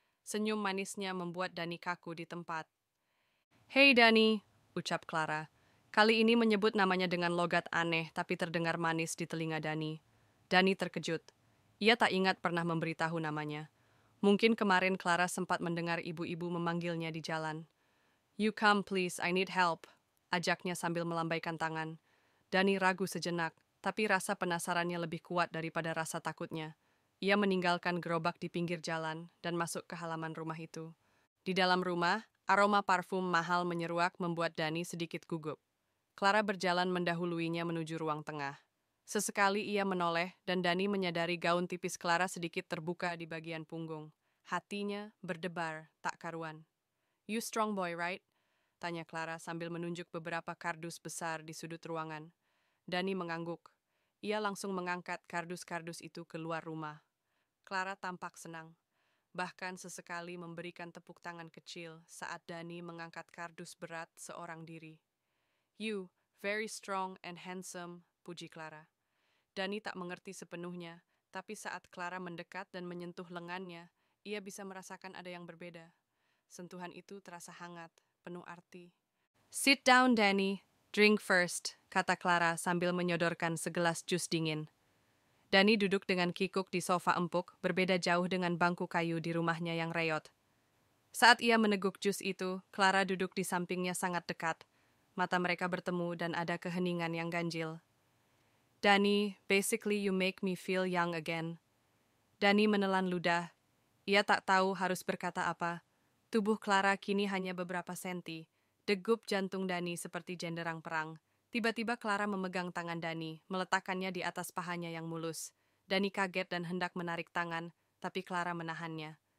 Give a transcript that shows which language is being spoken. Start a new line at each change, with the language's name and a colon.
Indonesian: Senyum manisnya membuat Dani kaku di tempat. "Hei Dani," ucap Clara. Kali ini menyebut namanya dengan logat aneh tapi terdengar manis di telinga Dani. Dani terkejut. Ia tak ingat pernah memberitahu namanya. Mungkin kemarin Clara sempat mendengar ibu-ibu memanggilnya di jalan.
English: "You come please, I need help,"
Indonesian: ajaknya sambil melambaikan tangan. Dani ragu sejenak, tapi rasa penasarannya lebih kuat daripada rasa takutnya. Ia meninggalkan gerobak di pinggir jalan dan masuk ke halaman rumah itu. Di dalam rumah, aroma parfum mahal menyeruak membuat Dani sedikit gugup. Clara berjalan mendahuluinya menuju ruang tengah. Sesekali ia menoleh dan Dani menyadari gaun tipis Clara sedikit terbuka di bagian punggung. Hatinya berdebar, tak karuan.
English: "You strong boy, right?"
Indonesian: tanya Clara sambil menunjuk beberapa kardus besar di sudut ruangan. Dani mengangguk. Ia langsung mengangkat kardus-kardus itu keluar rumah. Clara tampak senang. Bahkan sesekali memberikan tepuk tangan kecil saat Dani mengangkat kardus berat seorang diri.
English: "You, very strong and handsome,"
Indonesian: puji Clara. Dani tak mengerti sepenuhnya, tapi saat Clara mendekat dan menyentuh lengannya, ia bisa merasakan ada yang berbeda. Sentuhan itu terasa hangat, penuh arti.
English: Sit down, Danny. Drink first,
Indonesian: kata Clara sambil menyodorkan segelas jus dingin. Danny duduk dengan kikuk di sofa empuk, berbeda jauh dengan bangku kayu di rumahnya yang reot. Saat ia meneguk jus itu, Clara duduk di sampingnya sangat dekat. Mata mereka bertemu dan ada keheningan yang ganjil.
English: Danny, basically you make me feel young again.
Indonesian: Danny menelan ludah. Ia tak tahu harus berkata apa. Tubuh Clara kini hanya beberapa senti. Degup jantung Danny seperti jenderang perang. Tiba-tiba Clara memegang tangan Danny, meletakkannya di atas pahanya yang mulus. Danny kaget dan hendak menarik tangan, tapi Clara menahannya.